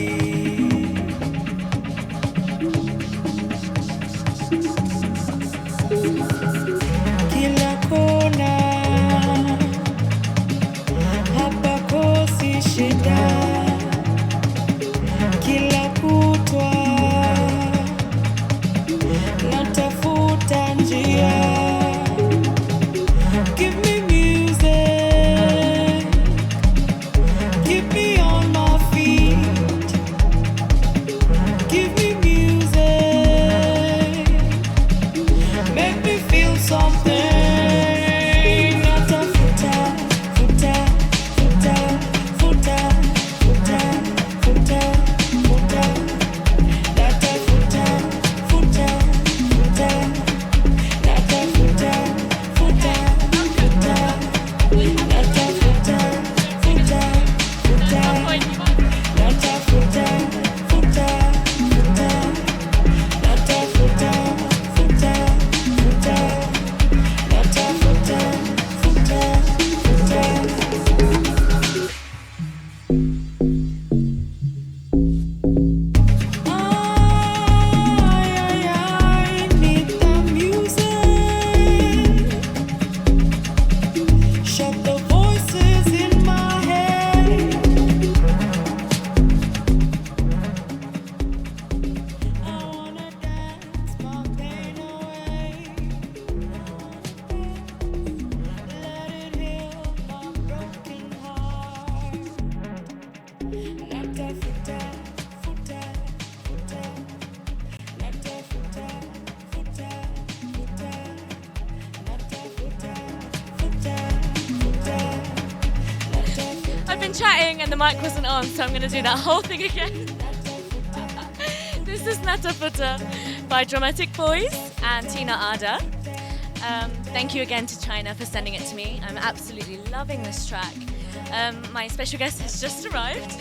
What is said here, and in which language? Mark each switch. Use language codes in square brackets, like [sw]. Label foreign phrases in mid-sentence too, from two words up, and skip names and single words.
[sw] Kila kona hapakosi shida, kila kutwa natafuta njia. [en] Give me music, keep me on my feet. Give me music, make me feel something. [sw] Natafuta, futa, futa, futa, futa, futa, futa. Natafuta, futa, futa. Natafuta, futa, futa. Natafuta, futa, futa. Natafuta, futa, futa. Natafuta, futa, futa. Natafuta, futa, futa. [en] I need the music. Shut the voices in my head. I wanna dance my pain away. Let it heal my broken heart. [sw] Natafuta, futa, futa. Natafuta, futa, futa. Natafuta, futa, futa. [en] I've been chatting and the mic wasn't on, so I'm going to do that whole thing again. This is Nata Futa by Dramatic Boys and Tina Arda. Thank you again to China for sending it to me. I'm absolutely loving this track. My special guest has just arrived.